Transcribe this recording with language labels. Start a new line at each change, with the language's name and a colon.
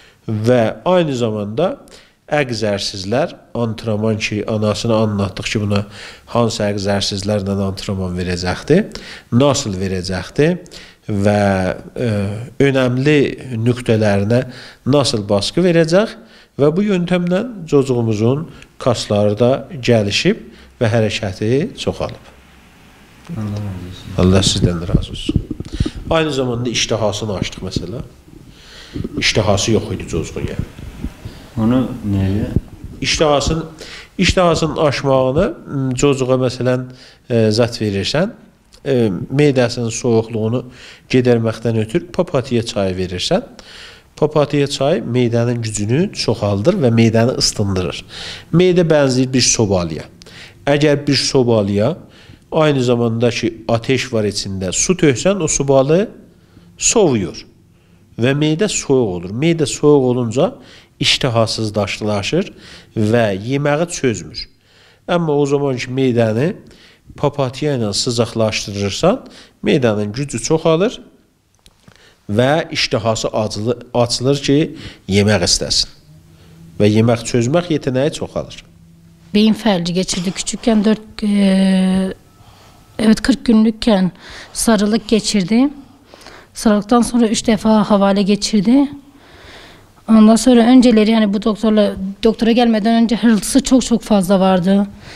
Azerbaijani: Və aynı zamanda əgzərsizlər, antrenman ki, anasını anlatdıq ki, buna hansı əgzərsizlərlə antrenman verəcəkdir, nasıl verəcəkdir və önəmli nöqtələrinə nasıl baskı verəcək və bu yöntemlə çocuğumuzun kasları da gəlişib və hərəkəti çoxalıb. Allah sizdən razı olsun. Aynı zamanda iştihasını açdıq məsələ. İştihası yox idi çocuğun yəni. Onu nəyə? İştihasının aşmağını çocuğa məsələn zat verirsən, meydəsinin soyuqluğunu gedərməkdən ötürü papatya çayı verirsən. Papatya çayı meydənin gücünü çoxaldır və meydəni ısındırır. Meydə bənzəyir bir sobalıya. Əgər bir sobalıya aynı zamanda ki, ateş var içində su töksən, o sobalı sovuyur və meydə soyuq olur. Meydə soyuq olunca iştihasızlaşır və yeməyi çözmür. Amma o zaman ki, meydəni papatya ilə sıcaqlaşdırırsan, meydənin gücü çoxalır və iştihası açılır ki, yemək istəsin. Və yemək çözmək yeteneği çoxalır.
Turkish: Beyin felci geçirdi. Küçükken 40 günlükken sarılık geçirdi. Sarılıktan sonra 3 defa havale geçirdi. Ondan sonra önceleri yani bu doktora gelmeden önce hırıltısı çok fazla vardı.